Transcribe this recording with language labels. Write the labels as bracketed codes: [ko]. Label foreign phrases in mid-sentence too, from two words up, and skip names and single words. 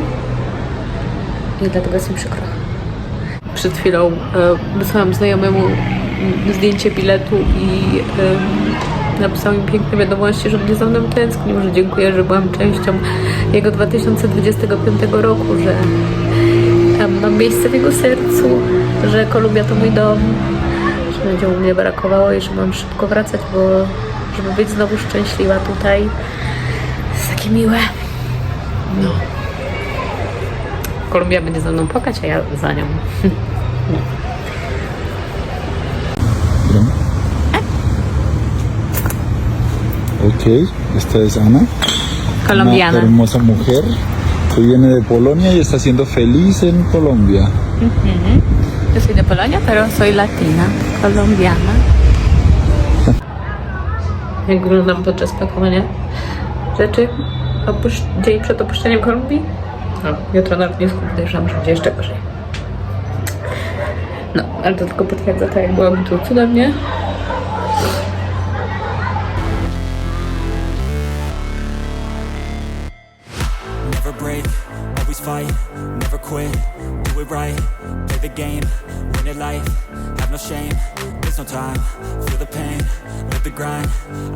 [pl] I dlatego jest mi przykro. Przed chwilą wysłałam znajomemu zdjęcie biletu i napisał mi piękne wiadomości, że mnie za mną tęsknił, że dziękuję, że byłam częścią jego 2025 roku, że mam miejsce w jego sercu, że Kolumbia to mój dom, że będzie mu mnie brakowało i że mam szybko wracać, bo żeby być znowu szczęśliwa tutaj. Jest takie miłe. No. Kolumbia będzie ze mną płakać, a ja za nią. [es] Ok, esta es Ana, Colombiana. una hermosa mujer que viene de Polonia y está siendo feliz en Colombia. Yo soy de Polonia, pero soy latina, colombiana. [pl] Jak wyglądam podczas pakowania rzeczy dzień przed opuszczeniem Kolumbii? No, jutro nawet nie podejrzewam, że będzie jeszcze gorzej. No, ale to tylko potwierdza to, jak byłoby tu cudownie. [en] Never break, always fight, never quit, do it right, play the game, win it life, have no shame, there's no time, feel the pain, live the grind, I